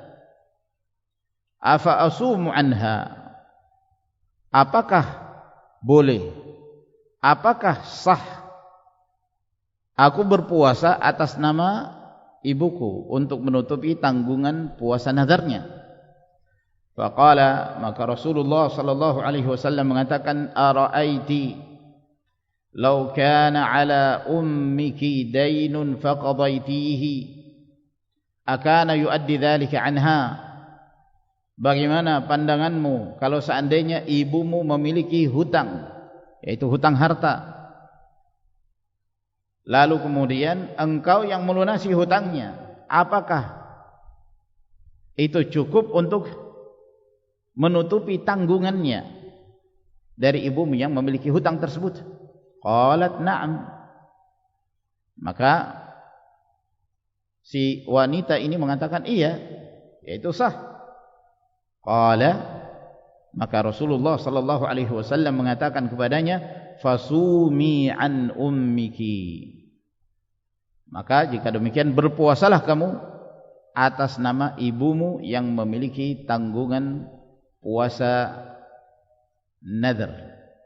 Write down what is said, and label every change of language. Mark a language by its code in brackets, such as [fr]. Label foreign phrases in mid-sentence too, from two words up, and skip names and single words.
[ar] أفأصوم عنها, [id] apakah boleh, apakah sah aku berpuasa atas nama ibuku untuk menutupi tanggungan puasa nadharnya? Faqala, maka Rasulullah [ar] صلى الله عليه وسلم [id] mengatakan, [ar] أرأيتِ لو كان على أمك دين فقضيتِه أكان يؤدي ذلك عنها. [id] Bagaimana pandanganmu kalau seandainya ibumu memiliki hutang, yaitu hutang harta, lalu kemudian engkau yang melunasi hutangnya, apakah itu cukup untuk menutupi tanggungannya dari ibumu yang memiliki hutang tersebut? [ar] قالت نعم. [id] Maka si wanita ini mengatakan iya, yaitu sah. Qala, maka Rasulullah [ar] صلى الله عليه وسلم [id] mengatakan kepadanya, [ar] فصومي عن أمك, [id] maka jika demikian berpuasalah kamu atas nama ibumu yang memiliki tanggungan puasa nadhr.